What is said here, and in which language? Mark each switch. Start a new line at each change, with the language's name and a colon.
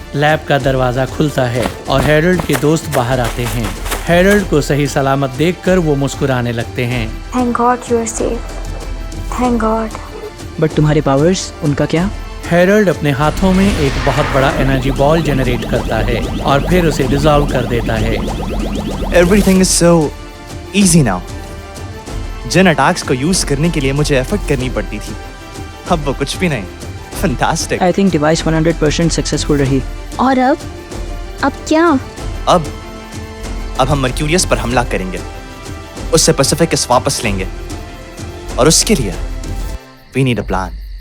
Hindi: Lab का दरवाजा खुलता है और हैरल्ड के दोस्त बाहर आते हैं। हैरल्ड को सही सलामत देखकर वो मुस्कुराने लगते हैं।
English: Thank God you are safe. Thank God.
Hindi: But तुम्हारे पावर्स, उनका क्या? हैरल्ड अपने हाथों में एक बहुत बड़ा एनर्जी बॉल जनरेट करता है और फिर उसे डिसॉल्व कर देता है।
English: Everything is so easy now.
Hindi: Jin attacks को यूज करने के लिए मुझे एफर्ट करनी पड़ती थी, अब वो कुछ भी नहीं। Fantastic.
English: I think
Hindi: device 100% successful रही। और अब क्या? अब हम मर्क्यूरियस पर हमला करेंगे, उससे पैसिफिकस वापस लेंगे और उसके लिए
English: we need a plan.